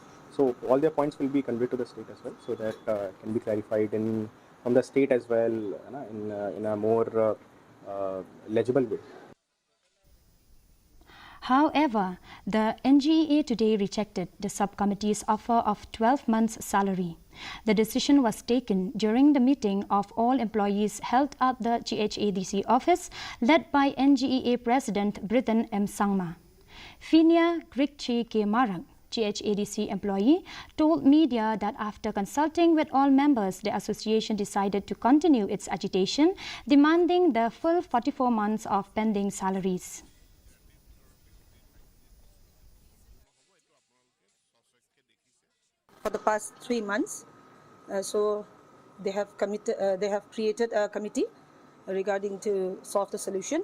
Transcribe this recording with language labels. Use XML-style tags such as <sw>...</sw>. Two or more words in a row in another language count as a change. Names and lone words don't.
<en>So all their points will be conveyed to the state as well, so that can be clarified from the state as well in a more legible way. However, the NGEA today rejected the subcommittee's offer of 12 months' salary. The decision was taken during the meeting of all employees held at the GHADC office, led by NGEA President Brithan M. Sangma. Finia Grikchi K. Marang, GHADC employee, told media that after consulting with all members, the association decided to continue its agitation, demanding the full 44 months of pending salaries. For the past 3 months, so they have created a committee regarding to solve the solution.</en>